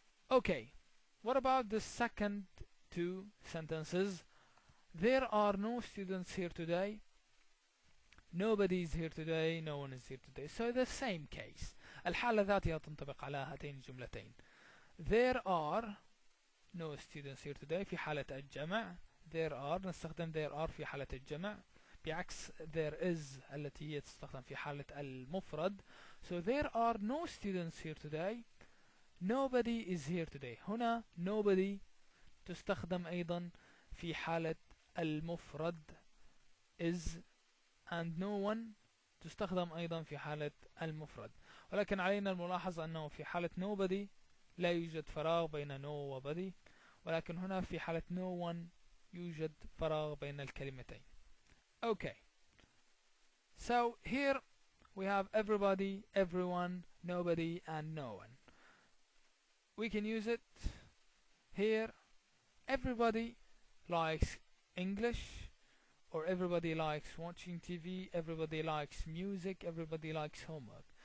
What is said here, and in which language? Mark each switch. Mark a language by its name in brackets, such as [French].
[English] Okay, what about the second two sentences? There are no students here today. Nobody is here today. No one is here today. So the same case. [Arabic] الحالة ذاتها تنطبق على هاتين الجملتين. [English] There are no students here today [Arabic] في حالة الجمع. There are نستخدم there are في حالة الجمع، بعكس there is التي هي تستخدم في حالة المفرد. [English] So there are no students here today. Nobody is here today. [Arabic] هنا nobody تستخدم أيضا في حالة المفرد is، and no one تستخدم أيضا في حالة المفرد. ولكن علينا الملاحظة أنه في حالة nobody لا يوجد فراغ بين no و body، ولكن هنا في حالة no one يوجد فراغ بين الكلمتين. [English] Okay, so here we have everybody, everyone, nobody and no one. We can use it here. Everybody likes English, or everybody likes watching TV, everybody likes music, everybody likes homework.